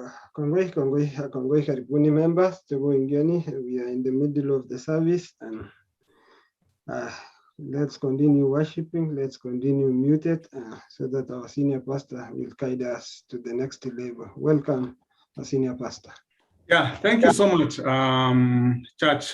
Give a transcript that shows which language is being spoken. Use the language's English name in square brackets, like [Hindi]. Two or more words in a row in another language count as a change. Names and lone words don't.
[Swahili] Kongoi karibuni members. Tuko ingiani. [English] We are in the middle of the service and let's continue worshiping. Let's continue muted so that our senior pastor will guide us to the next level. Welcome, our senior pastor. Yeah, thank you so much, Church.